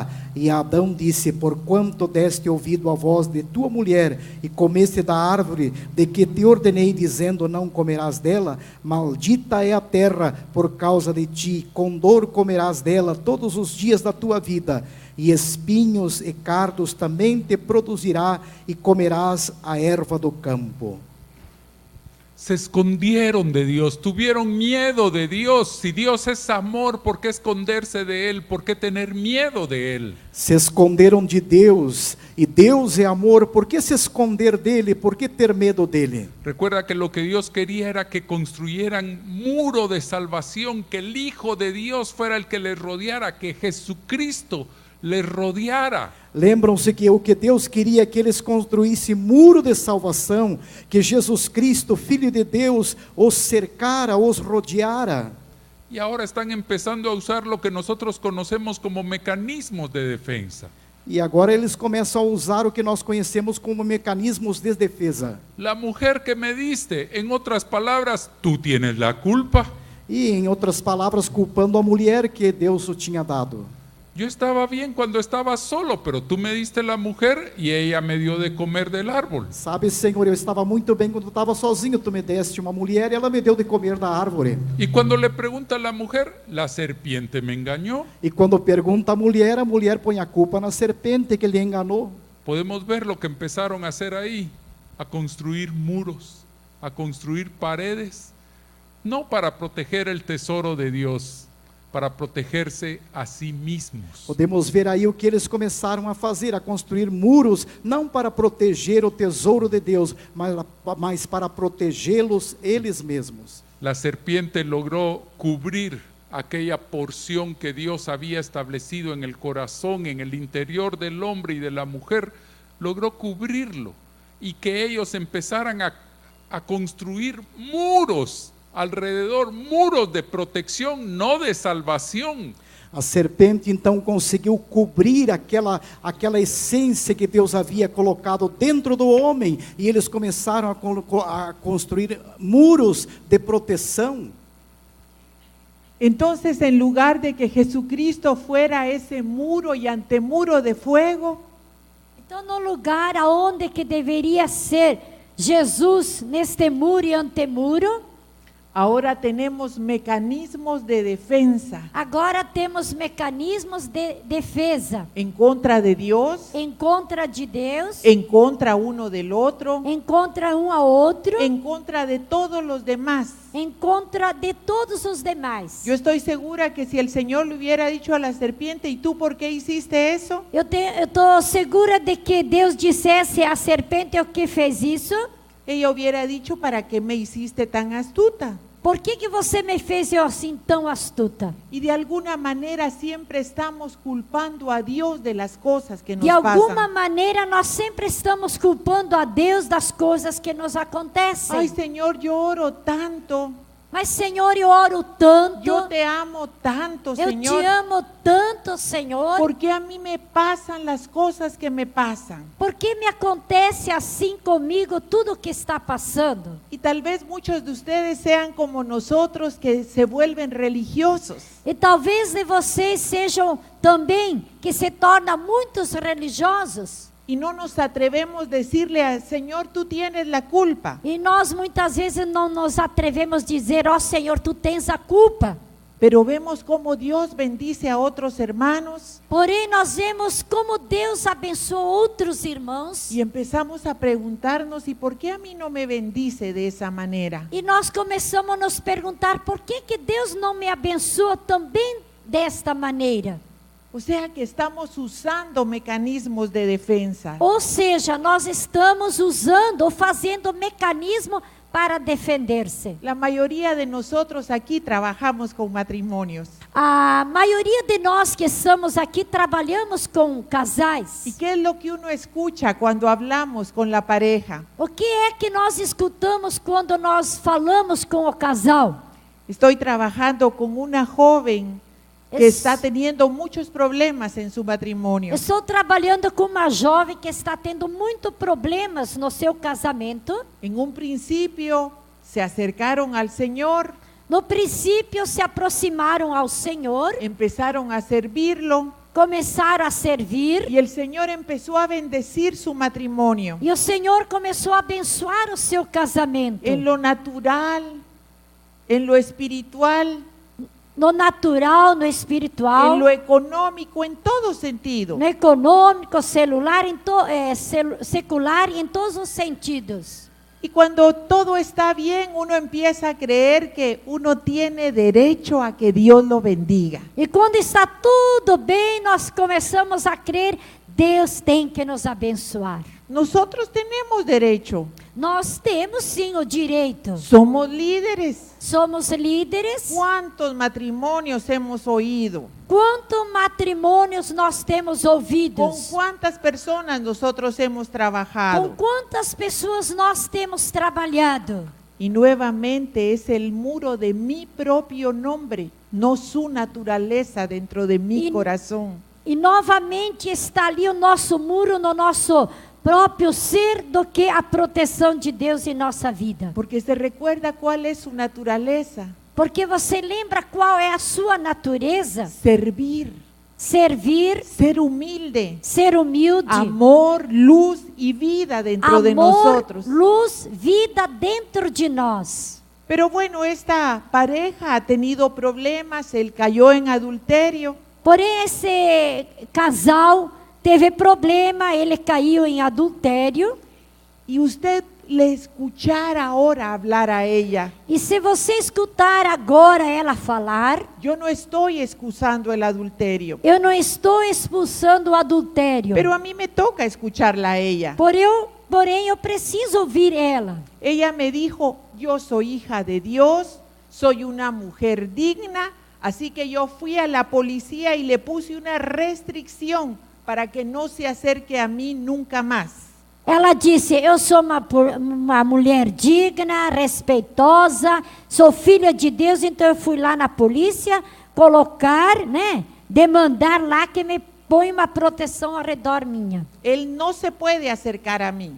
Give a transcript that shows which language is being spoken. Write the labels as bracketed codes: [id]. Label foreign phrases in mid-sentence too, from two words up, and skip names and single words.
[pt] E Adão disse: porquanto deste ouvido à voz de tua mulher, e comeste da árvore de que te ordenei, dizendo: não comerás dela, maldita é a terra por causa de ti, com dor comerás dela todos os dias da tua vida, e espinhos e cardos também te produzirá, e comerás a erva do campo. [es] Se escondieron de Dios, tuvieron miedo de Dios. Si Dios es amor, ¿por qué esconderse de Él? ¿Por qué tener miedo de Él? [pt] Se esconderam de Deus, e Deus é amor. Por que se esconder dele? Por que ter medo dele? [es] Recuerda que lo que Dios quería era que construyeran muro de salvación, que el Hijo de Dios fuera el que les rodeara, que Jesucristo les rodeara. [pt] Lembram-se que o que Deus queria é que eles construíssem muro de salvação, que Jesus Cristo, Filho de Deus, os cercara, os rodeara. [es] Y ahora están empezando a usar lo que nosotros conocemos como mecanismos de defensa. [pt] E agora eles começam a usar o que nós conhecemos como mecanismos de defesa. [es] La mujer que me diste, en otras palabras, tú tienes la culpa. [pt] E, em outras palavras, culpando a mulher que Deus o tinha dado. [es] Yo estaba bien cuando estaba solo, pero tú me diste la mujer y ella me dio de comer del árbol. [pt] Sabe, Senhor, eu estava muito bem quando estava sozinho. Tu me deste uma mulher e ela me deu de comer da árvore. [es] Y cuando le pregunta a la mujer, la serpiente me engañó. [pt] E quando pergunta a mulher põe a culpa na serpente que lhe enganou. [es] Podemos ver lo que empezaron a hacer ahí, a construir muros, a construir paredes, no para proteger el tesoro de Dios, para protegerse a sí mismos. [pt] Podemos ver aí o que eles começaram a fazer, a construir muros, não para proteger o tesouro de Deus, mas para protegê-los eles mesmos. [es] La serpiente logró cubrir aquella porción que Dios había establecido en el corazón, en el interior del hombre y de la mujer, logró cubrirlo, y que ellos empezaran a construir muros alrededor, muros de protección, no de salvación. [pt] A serpente então conseguiu cobrir aquela essência que Deus havia colocado dentro do homem, e eles começaram a construir muros de proteção. [es] Entonces, en lugar de que Jesucristo fuera ese muro y antemuro de fuego, [pt] Então, no lugar aonde que deveria ser Jesus, neste muro e antemuro, [es] ahora tenemos mecanismos de defensa [pt] agora temos mecanismos de defesa [es] en contra de Dios, [pt] em contra de Deus, [es] en contra uno del otro, [pt] em contra um ao outro, [es] en contra de todos los demás. [pt] em contra de todos os demais. [es] Yo estoy segura que si el Señor le hubiera dicho a la serpiente: ¿y tú por qué hiciste eso? [pt] Eu estou segura de que Deus dissesse à serpente o que fez isso. [es] Ella hubiera dicho: ¿para qué me hiciste tan astuta? [pt] Por que você me fez eu assim tão astuta? [es] Y de alguna manera siempre estamos culpando a Dios de las cosas que nos [pt] De alguma [es] pasan. [pt] maneira nós sempre estamos culpando a Deus das coisas que nos acontecem. [es] Ay, Señor, yo oro tanto, [pt] Mas Senhor, eu oro tanto. [es] yo te amo tanto, [pt] Eu [es] Señor. [pt] te amo tanto, Senhor. [es] ¿Por qué a mí me pasan las cosas que me pasan? [pt] Por que me acontece assim comigo tudo o que está passando? [es] Y tal vez muchos de ustedes sean como nosotros, que se vuelven religiosos. [pt] E talvez de vocês sejam também que se tornam muitos religiosos. [es] Y no nos atrevemos a decirle al Señor: tú tienes la culpa. [pt] E nós muitas vezes não nos atrevemos a dizer: ó Senhor, tu tens a culpa. [es] Pero vemos cómo Dios bendice a otros hermanos [pt] Porém, nós vemos como Deus abençoa outros irmãos. [es] y empezamos a preguntarnos, ¿y por qué a mí no me bendice de esa manera? [pt] E nós começamos a nos perguntar por que Deus não me abençoa também desta maneira. [es] O sea que estamos usando mecanismos de defensa. [pt] Ou seja, nós estamos usando ou fazendo mecanismo para defender-se. [es] La mayoría de nosotros aquí trabajamos con matrimonios. [pt] A maioria de nós que estamos aqui trabalhamos com [es] ¿Y [pt] casais. [es] qué es lo que uno escucha cuando hablamos con la pareja? [pt] O que é que nós escutamos quando nós falamos com o casal? [es] Estoy trabajando con una joven que Es- está teniendo muchos problemas en su matrimonio. [pt] Estou trabalhando com uma jovem que está tendo muitos problemas no seu casamento. [es] En un principio se acercaron al Señor, [pt] No princípio se aproximaram ao Senhor, [es] empezaron a servirlo [pt] começaram a servir [es] y el Señor empezó a bendecir su matrimonio. [pt] e o Senhor começou a abençoar o seu casamento. [es] En lo natural, en lo espiritual, [pt] No natural, no [es] en [pt] espiritual, [es] lo económico, en todo sentido. [pt] no econômico, celular, secular e em todos os sentidos. [es] Y cuando todo está bien, uno empieza a creer que uno tiene derecho a que Dios lo bendiga. [pt] E quando está tudo bem, nós começamos a crer, Deus tem que nos abençoar. [es] Nosotros tenemos derecho. [pt] Nós temos sim o direito. [es] Somos líderes. [pt] Somos líderes. [es] ¿Cuántos matrimonios hemos oído? [pt] Quantos matrimônios nós temos [es] ¿Con [pt] ouvidos? [es] cuántas personas nosotros hemos [pt] Com [es] trabajado? [pt] quantas pessoas nós temos trabalhado? [es] Y nuevamente es el muro de mi propio nombre, no su naturaleza dentro de mi Y- corazón. [pt] E novamente está ali o nosso muro no nosso próprio ser do que a proteção de Deus em nossa vida. [es] Porque se recuerda cuál es su naturaleza. [pt] Porque você lembra qual é a sua natureza? [es] Servir, [pt] Servir, [es] ser humilde, [pt] ser humilde, [es] amor, luz y vida dentro de [pt] amor, [es] nosotros. [pt] luz, vida dentro de nós. [es] Pero bueno, esta pareja ha tenido problemas, él cayó en adulterio. [pt] Porém, esse casal teve problema, ele caiu em adultério. [es] Y usted le escuchara ahora hablar a ella. [pt] E se você escutar agora ela falar, [es] Yo no estoy excusando el adulterio, [pt] eu não estou expulsando o adultério. [es] pero a mí me toca escucharla a ella. [pt] Porém, eu preciso ouvir ela. [es] Ella me dijo, yo soy hija de Dios, soy una mujer digna, así que yo fui a la policía y le puse una restricción para que no se acerque a mí nunca más. [pt] Ela disse, eu sou uma mulher digna, respeitosa, sou filha de Deus, então eu fui lá na polícia colocar, demandar lá que me põe uma proteção ao redor minha. [es] Él no se puede acercar a mí.